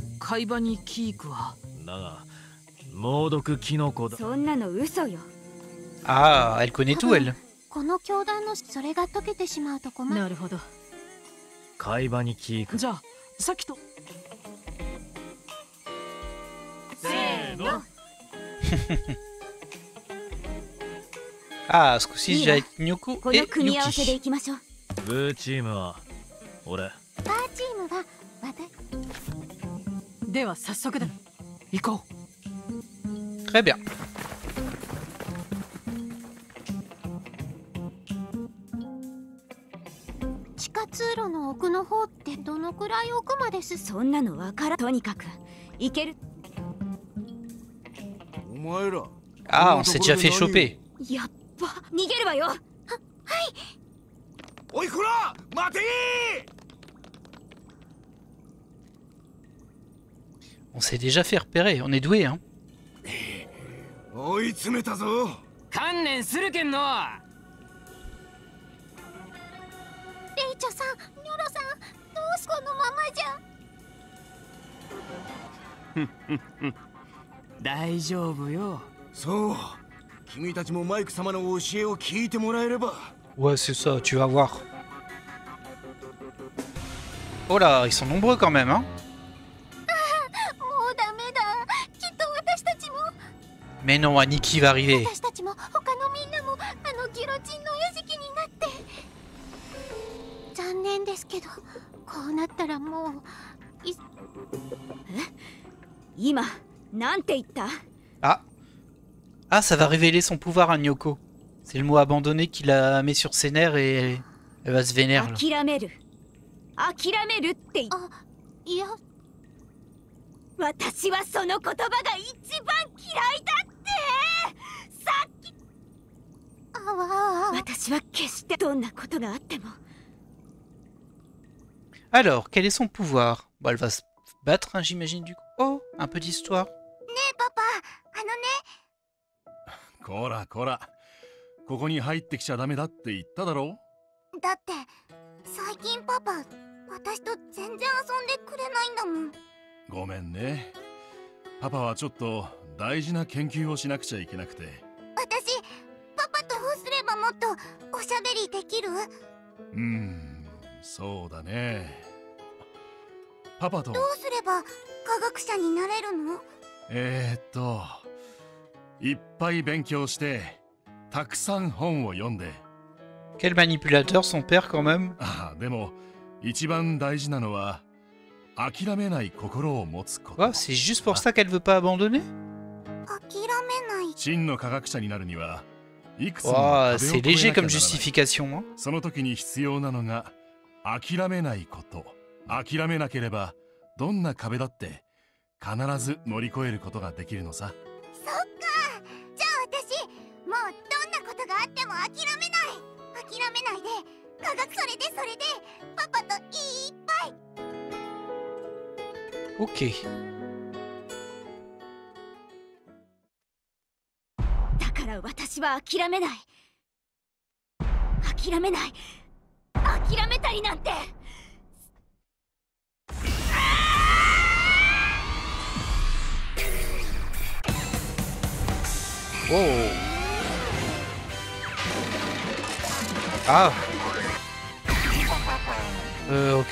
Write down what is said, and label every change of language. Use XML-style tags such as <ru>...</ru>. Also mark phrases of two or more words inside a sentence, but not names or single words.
<ja>海馬にキークはだが猛毒キノコだ。そんなの嘘よ。</ja> <fr>Ah, elle connaît tout, elle.</fr> <ja>この教団のそれが解けてしまうと困る。なるほど。海馬にキーク。じゃあさっきとせーの。</ja> <fr>Ah, ce coup-ci, j'ai avec Nyoko</fr> <ja>こ</ja> <fr>et</fr> <ja>の組み合わせで</ja> <fr>Yuki.</fr> <ja>いきましょう。ブーチームは俺。パーチームは私。では早速だ。行こ</ja> <fr>Très bien.</fr> <ja>地下通路の奥の方ってどのくらい奥まで進む？そんなのわからん。とにかく行ける。お前ら</ja> <fr>Ah, on s'est déjà fait choper.</fr> <ja>やっば逃げるわよ。ははい。おいこら待てー。</ja> <fr>On s'est déjà fait repérer. On est doué, hein.</fr> <ja>追い詰めたぞ。観念するけんの。レイチョさん、ニョロさん、どうしこのままじゃ。大丈夫よ。そう。君たちもマイク様の教えを聞いてもらえれば。</ja> <fr>Ouais, c'est ça, tu vas voir. Oh là, ils sont nombreux quand même, hein.</fr> <ja>もうダメだ。きっと私たちも。</ja> <fr>Mais non, Aniki va arriver.</fr> <ja>私たちも他のみんなもあのギロチンの餌食になって。残念ですけど、こうなったらもう。今なんて言った？ Ah.</ja> <fr>Ah, ça va révéler son pouvoir à Nyoko. C'est le mot abandonné qui la met sur ses nerfs et elle va se vénérer. Là.</fr> <ja>諦める。諦めるってあ、いや。私はその言葉が一番嫌いだって。さっき。あわ。私は決してどんなことがあっても。</ja> <fr>Alors, quel est son pouvoir? Bon, elle va se battre, hein, j'imagine, du coup. Oh, un peu d'histoire.</fr> <ja>ねえパパ、あのね。こらこら、ここに入ってきちゃダメだって言っただろ。だって最近パパ、私と全然遊んでくれないんだもん。ごめんね。パパはちょっと大事な研究をしなくちゃいけなくて。私、パパとどうすればもっとおしゃべりできる？そうだね。パパとどうすれば科学者になれるの？いっぱい勉強してたくさん本を読んで。</ja> <fr>Quel manipulateur, son père, quand même.</fr> <ja>ああ、でも一番大事なのは諦めない心を持つこと。</ja> <fr>Oh, c'est juste pour ça qu'elle veut pas abandonner.</fr> <ja>諦めない。真の科学者になるにはいくつも</ja> <fr>Oh,</fr> <ja>の壁を</ja> <fr>c'est</fr> <ja>越えなきゃ</ja> <fr>léger</fr> <ja>なら</ja> <fr>comme</fr> <ja>ない。</ja> <fr>justification, hein.</fr> <ja>その時に必要なのが諦めないこと。諦めなければどんな壁だって必ず乗り越えることができるのさ。そっか。じゃあ私、もうどんなことがあっても諦めない。諦めないで、科学それでパパといっぱい。 Ok. だから私は諦めない。諦めない。諦めたりなんて。 Oh. Ah. Ok.</ja>